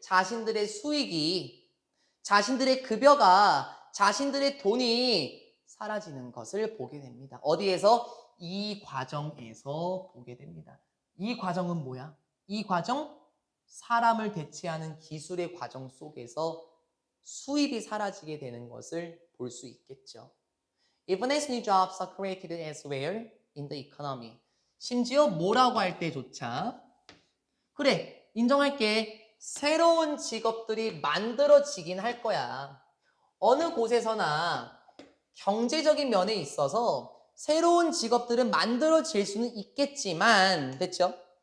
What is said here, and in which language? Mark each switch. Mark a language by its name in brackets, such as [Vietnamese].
[Korean] 자신들의 수익이, 자신들의 급여가, 자신들의 돈이 사라지는 것을 보게 됩니다. 어디에서? 이 과정에서 보게 됩니다. 이 과정은 뭐야? 이 과정? 사람을 대체하는 기술의 과정 속에서 수입이 사라지게 되는 것을 볼 수 있겠죠. [English] Even as new jobs are created elsewhere in the economy. [Korean] 심지어 뭐라고 할 때조차, 그래, 인정할게. 새로운 직업들이 만들어지긴 할 거야. 어느 곳에서나 경제적인 면에 있어서 새로운 직업들은 만들어질 수는 있겠지만, 됐죠?